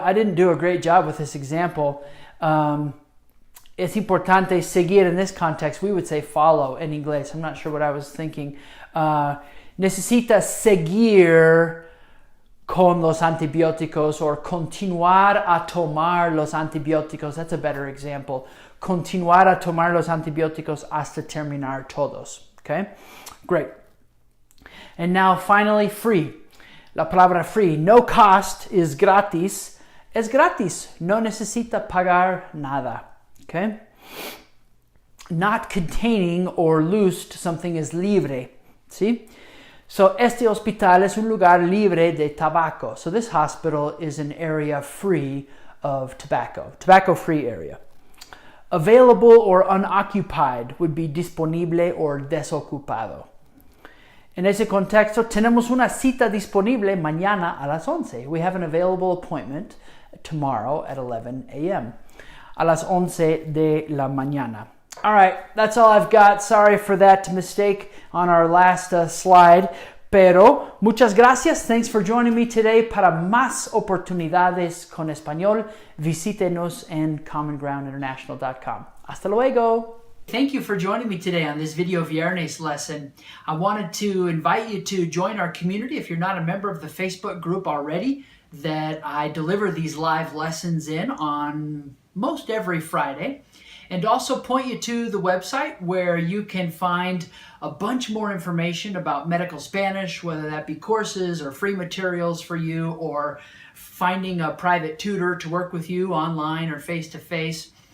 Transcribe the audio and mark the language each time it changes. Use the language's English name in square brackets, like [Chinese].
[English] I didn't do a great job with this example. [Spanish] Es importante seguir [English] in this context. We would say follow in English. I'm not sure what I was thinking. [Spanish] Necesita seguir con los antibióticos or continuar a tomar los antibióticos. [English] That's a better example. [Spanish] Continuar a tomar los antibióticos hasta terminar todos. [English] Okay? Great. And now finally, free. [Spanish] La palabra free. [English] No cost is gratis. [Spanish] Es gratis. No necesita pagar nada. Okay? [English] Not containing or loosed, something is libre. See? [Spanish] So, este hospital es un lugar libre de tabaco. [English] So, this hospital is an area free of tobacco. Tobacco-free area. Available or unoccupied would be disponible or desocupado. [Spanish] En ese contexto, tenemos una cita disponible mañana a las 11. [English] We have an available appointment tomorrow at 11 a.m. [Spanish] A las 11 de la mañana. [English] All right, that's all I've got. Sorry for that mistake on our last slide. [Spanish] Pero muchas gracias. [English] Thanks for joining me today. [Spanish] Para más oportunidades con español, visítenos en commongroundinternational.com. Hasta luego. [English] Thank you for joining me today on this Video Viernes lesson. I wanted to invite you to join our community if you're not a member of the Facebook group already that I deliver these live lessons in on most every Friday. And also point you to the website where you can find a bunch more information about medical Spanish, whether that be courses or free materials for you or finding a private tutor to work with you online or face-to-face.